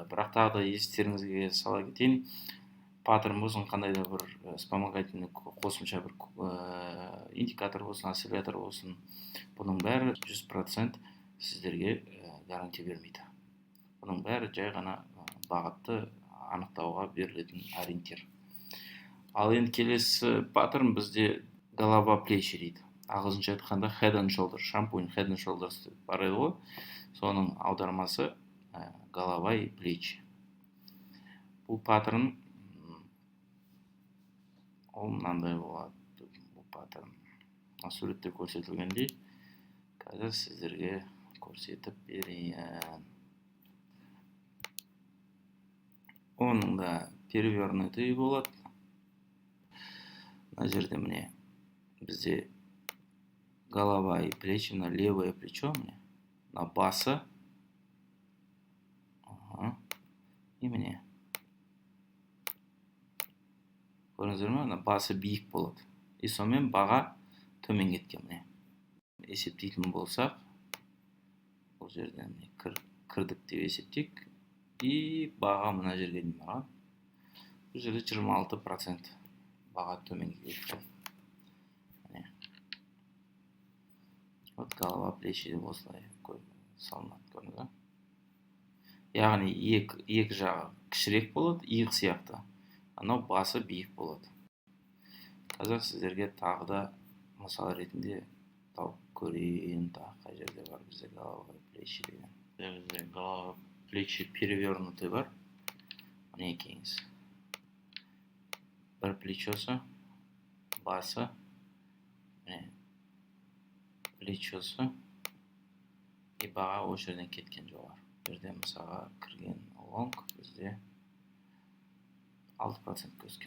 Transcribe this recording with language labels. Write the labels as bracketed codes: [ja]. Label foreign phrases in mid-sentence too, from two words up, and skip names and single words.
[kk] Бірақ тағы да естеріңізге сала кетейін. Паттерн болсын, қандай да бір вспомогательный қосымша бір индикатор болсын, осциллятор болсын, бұның бәрі 100% сіздерге гарантия бермейді. Бұның бәрі жай ғана бағытты анықтауға берілетін ориентир. Ал енді келесі паттерн бізде [ru] голова плечи [kk] дейді. Ағылшынша айтқанда [en] head and shoulders, [kk] шампунь [en] head and shoulders [kk] деп бар еді ғой. Соның аудармасы [ru] голова и плечи. [kk] Бұл паттерн ол мынандай болады. Бұл паттерн суретте көрсетілгендей. Қазір сіздерге көрсетіп берейін. Оның да перевернутый болады. Мына жерде міне бізде [ru] голова и плечи, [kk] мына [ru] левое плечо, [kk] мына басы. И міне. Көрдіңіздер ме? Мына басы биік болады. И сонымен баға төмен кеткен міне. Есептейтін болсақ, бұл жерден кірдік деп есептейік. И баға мына жерге дейін барған. Бұл жерде 26% баға төмен кеткен. [ru] Вот голова плечи [kk] деп осылай салынады, көрдіңіз. Яғни екі жағы кішірек болады, иық сияқты. Анау басы биік болады. Қазір сіздерге тағы да мысал ретінде тауып көрейін. Қай жерде бар бізде [ru] голова плечи [kk] деген. Бізде [ru] голова плечи перевернутый [kk] бар. Міне екеңіз. Бір плечосы, басы, плечосы и баға осы жерден кеткен жоғары. Жерде мысалға кірген лонг бізде 6% өскен.